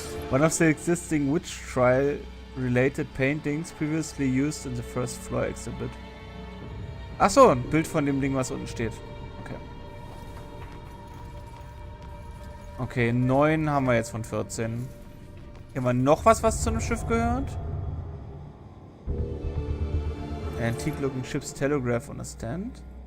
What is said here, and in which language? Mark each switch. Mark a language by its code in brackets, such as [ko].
[en] One of the existing witch trial-related paintings previously used in the first floor exhibit. [de] Achso, ein Bild von dem Ding, was unten steht. Okay. Okay, 9 haben wir jetzt von 14. Hier haben wir noch was zu einem Schiff gehört. [en] Antique looking ship's telegraph on a stand.